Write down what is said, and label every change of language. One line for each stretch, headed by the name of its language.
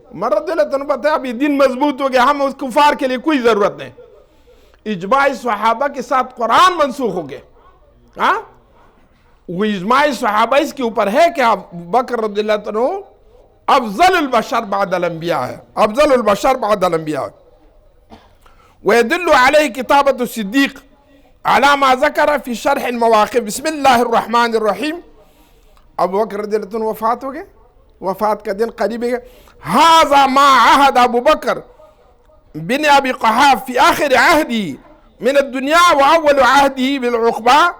Urdu: عمر رضی اللہ عنہ بتایا اب یہ دین مضبوط ہو گیا، ہم اس کفار کے لیے کوئی ضرورت نہیں. اجماع صحابہ کے ساتھ قرآن منسوخ ہو گئے. وہ اجماع صحابہ اس کے اوپر ہے کہ ابو بکر رضی اللہ عنہ
Arabic: افضل البشر بعد الانبیاء
Urdu: ہے، افضل البشر بعد الانبیاء.
Arabic: ويدل عليه كتابة الصديق على ما ذكر في شرح المواقف. بسم الله الرحمن الرحيم.
Urdu: ابو بکر رضی اللہ عنہ وفات ہو گئے، وفات کا دن قریب ہے.
Arabic: هذا ما عهد ابو بکر بن ابی قحافہ في آخر عهده من الدنيا واول عهده بالعقبہ.